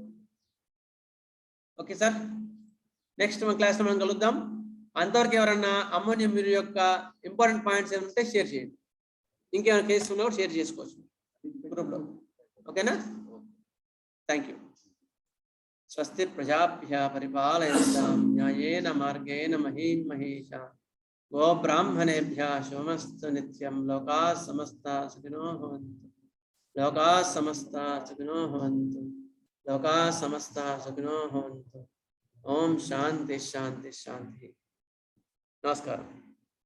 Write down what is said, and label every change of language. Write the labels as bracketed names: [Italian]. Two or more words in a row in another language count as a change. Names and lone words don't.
[English] okay sir, [Telugu] నెక్స్ట్ మన క్లాస్లో మనం కలుద్దాం. అంతవరకు ఎవరన్నా అమ్మోనియం మ్యూరియా యొక్క [English] important points [Telugu] ఏమంటే షేర్ చేయండి. ఇంకేమైనా కేసులు ఉన్నా కూడా షేర్ చేసుకోవచ్చు గ్రూప్లో, ఓకేనా. [English] thank you. [Sanskrit] స్వస్తి ప్రజాభ్యः పరిపాలయంతాం న్యాయేన మార్గేణ మహీం మహేషాः. గో బ్రాహ్మణేభ్యः శుభమస్తు నిత్యం. లోకాः సమస్తాः సుఖినో భవంతు. లోకాः సమస్తాः సుఖినో భవంతు. లోకాः సమస్తాः సుఖినో భవంతు. ఓం శాంతి శాంతి శాంతి. నమస్కారం.